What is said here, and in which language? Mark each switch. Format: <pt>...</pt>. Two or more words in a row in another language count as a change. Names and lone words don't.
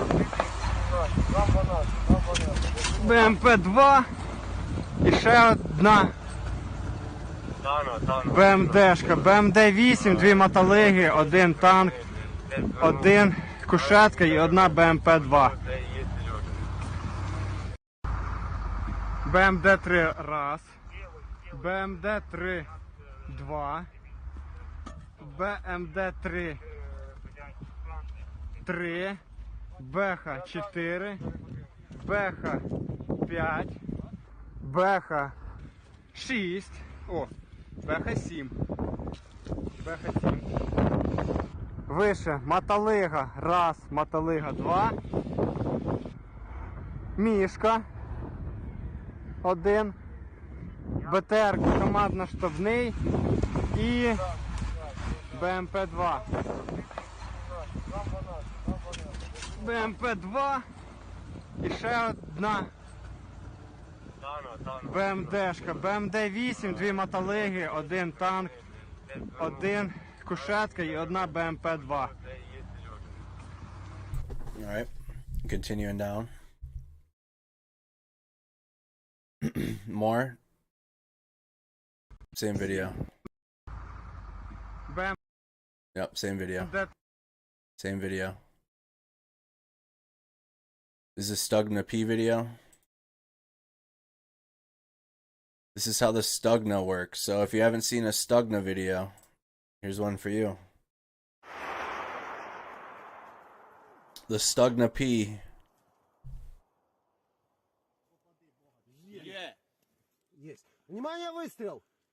<uk>БМП-2 і ще одна БМДшка. БМД-8, дві мотолиги, один танк, один кушетка і одна БМП-2. БМД-3 раз, БМД-3 2, БМД-3 3, БХ-4, БХ-5, БХ-6, о, БХ-7, БХ-7. Вище Мотолига раз, Мотолига два, Мішка один, БТР командно-штабний і БМП-2. БМП-2 і ще одна БМДшка. БМД-8, дві мотолиги, один танк, один кушетка і одна БМП-2.</uk> <en>All right. Continuing down. More. Same video. БМ... Yep, same video. Same video. This is Stugna P video. This is how the Stugna works. So if you haven't seen a Stugna video, here's one for you. The Stugna P.</en> <ru>Есть. Внимание, выстрел!</ru>